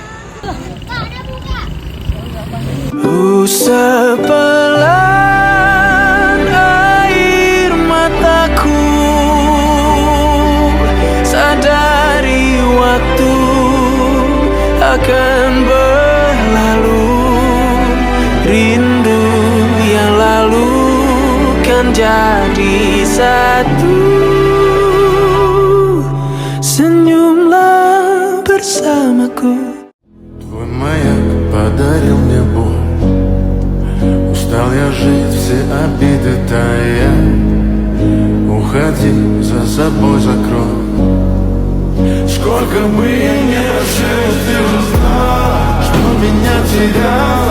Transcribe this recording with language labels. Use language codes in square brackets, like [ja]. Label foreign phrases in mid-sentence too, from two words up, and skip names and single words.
[id] Sepelan air mataku, sadari waktu akan berlalu. Rindu yang lalu kan jadi satu. Senyumlah bersamaku. [ru] Твой маяк подарил мне боль. Устал я жить, все обиды тая. Уходи, за собой закрой. Сколько бы я ни просил, ты же знала, что меня теряла.